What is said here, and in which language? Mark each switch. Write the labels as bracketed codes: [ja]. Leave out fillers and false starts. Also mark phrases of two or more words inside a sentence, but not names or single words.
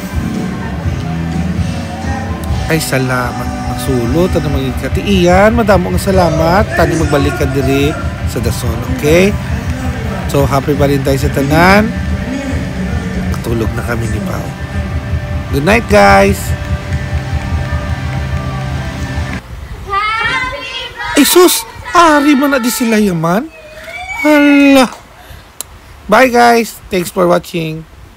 [hil] Ay salamat. Magsulot. Ano maging katiiyan. Madamo ang salamat. Tani magbalik ka diri sa dason. Okay? So, [en] happy Valentine's [hil] sa tanan. Matulog na kami ni Pao. [en] Good night, guys! [hil] Ay, sus! Ari mo na di sila yaman? Hala! [en] Bye, guys! Thanks for watching.